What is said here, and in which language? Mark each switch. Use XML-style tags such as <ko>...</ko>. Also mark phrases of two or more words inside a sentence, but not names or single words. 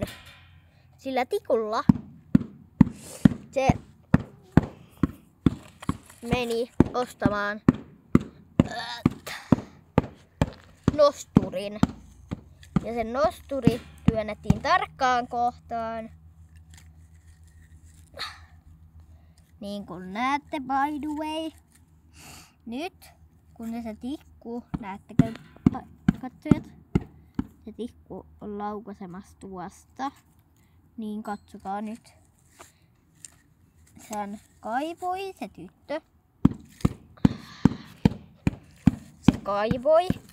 <fi>Sillä tikulla se meni ostamaan nosturin. Ja sen nosturi työnnettiin tarkkaan kohtaan. Niin kuin näette,</fi> <en>by the way.</en> <fi>Nyt kun se tikku, näettekö katsojat? Se tikku on laukaisemassa tuosta. Niin katsokaa nyt. Sen kaivoi se tyttö. Se kaivoi.</fi>